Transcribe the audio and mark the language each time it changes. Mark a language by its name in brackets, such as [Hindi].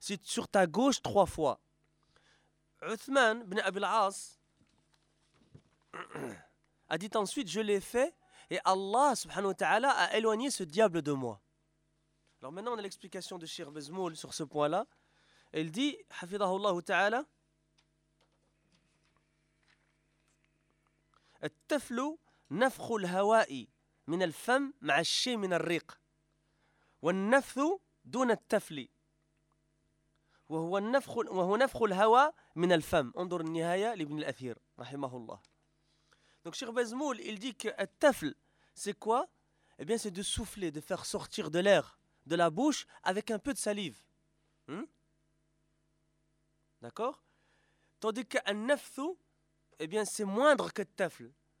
[French] C'est sur ta gauche trois fois. Uthman ibn Abi al-As a dit ensuite: je l'ai fait, et Allah subhanahu wa ta'ala a éloigné ce diable de moi. Alors maintenant, on a l'explication de Cheikh Bezmoul sur ce point-là. Il dit, [Arabic] hafidhahullah ta'ala, التفل نفخ الهواء من الفم مع الشيء من الريق والنفث دون التفل وهو النفخ وهو نفخ الهواء من الفم. انظر النهايه لابن الاثير رحمه الله. [French] Donc Cheikh Bezmoul, il dit que التفل, c'est quoi? Eh bien, c'est de souffler, de faire sortir de l'air de la bouche avec un peu de salive. D'accord? Tandis que النفث, eh bien, c'est moindre que التفل.